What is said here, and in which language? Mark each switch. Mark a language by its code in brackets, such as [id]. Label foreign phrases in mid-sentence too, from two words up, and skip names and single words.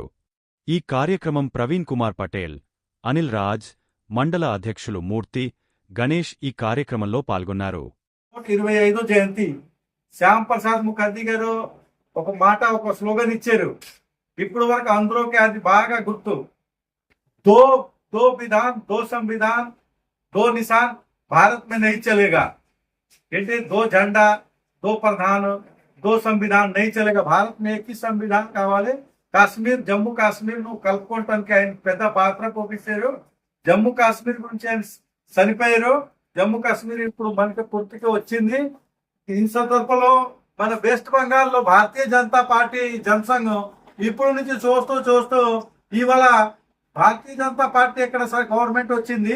[te] ఈ కార్యక్రమం ప్రవీణ్ కుమార్ పటేల్, అనిల్ రాజ్, మండల అధ్యక్షులు మూర్తి, గణేష్ ఈ కార్యక్రమంలో పాల్గొన్నారు. 25వ జయంతి శ్యాంప్రసాద్ ముఖర్జీ గారు ఒక మాట, ఒక స్లోగన్ ఇచ్చారు. ఇప్పుడు వరకు అందరికి అది బాగా గుర్తు. [hi] दो दो विधान, दो संविधान, दो निशान भारत में नहीं चलेगा. [te] ఏంటి? [hi] दो झंडा, दो प्रधान, दो संविधान नहीं चलेगा. भारत में एक ही संविधान కావాలి. [te] కాశ్మీర్, జమ్మూ కాశ్మీర్ ను కలుపుకోవటానికి ఆయన పెద్ద పాత్ర పోషించారు. జమ్మూ కాశ్మీర్ గురించి ఆయన చనిపోయారు. జమ్మూ కాశ్మీర్ ఇప్పుడు మనకి పూర్తిగా వచ్చింది. ఈ సందర్భంలో మన వెస్ట్ బెంగాల్లో భారతీయ జనతా పార్టీ జనసంఘం ఇప్పుడు నుంచి చూస్తూ ఇవాళ భారతీయ జనతా పార్టీ ఎక్కడ సార్ గవర్నమెంట్ వచ్చింది.